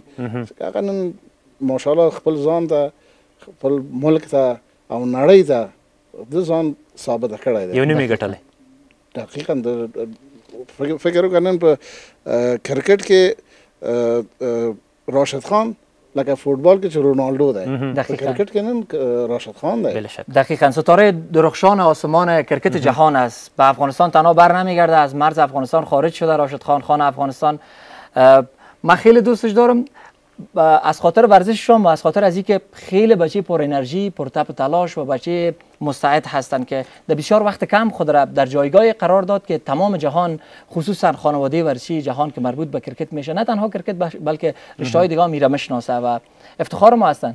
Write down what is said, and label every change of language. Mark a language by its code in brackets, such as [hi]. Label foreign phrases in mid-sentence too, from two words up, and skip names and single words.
[ps] هغه نن ماشاءالله خپل ځان ته، خپل ملک ته او نړۍ ته د ځان ثابت کړی دی. یو نوم یې ګټلی. دقیقا فکر وکنن په کرکټ کې راشد خان لکه فوتبال کې چې رونالدو دی، کرکټ کې نن راشد خان دی. [fa] دقیقاً ستاره درخشان آسمان کرکت جهان است. به افغانستان تنها بر نمیگرده، از مرز افغانستان خارج شده راشد خان، خان افغانستان. من خیلی دوستش دارم از خاطر ورزششون و از خاطر از اینکه خیلی بچه پر انرژی، پر تپ تلاش و بچه مستعد هستند که در بسیار وقت کم خود را در جایگاه قرار داد که تمام جهان، خصوصا خانواده ورزشی جهان که مربوط به کرکت میشه، نه تنها کرکت بلکه رشته‌های دیگه میره میشناسه و افتخار ما هستند.